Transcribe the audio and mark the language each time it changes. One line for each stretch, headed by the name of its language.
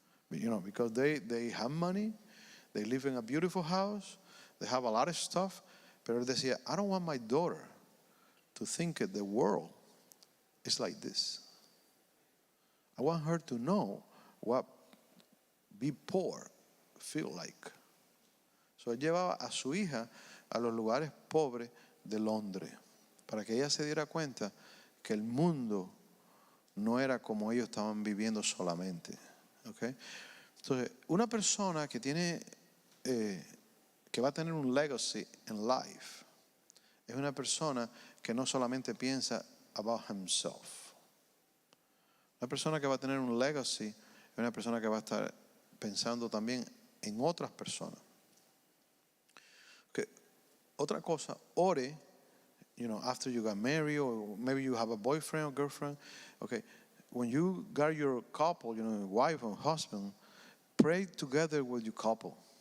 English: Because they have money, they live in a beautiful house, they have a lot of stuff.
Spanish: Pero él decía,
English: I don't want my daughter to think that the world is like this. I want her to know what be poor feel like.
Spanish: So él llevaba a su hija a los lugares pobres de Londres para que ella se diera cuenta que el mundo no era como ellos estaban viviendo solamente. Okay? Entonces, una persona que tiene que va a tener un legacy in life es una persona que no solamente piensa
English: about himself.
Spanish: Una persona que va a tener un legacy es una persona que va a estar pensando también en otras personas.
English: Okay.
Spanish: Otra cosa, ore,
English: after you got married, or maybe you have a boyfriend or girlfriend. Okay, when you got your couple, wife or husband, pray together with your couple.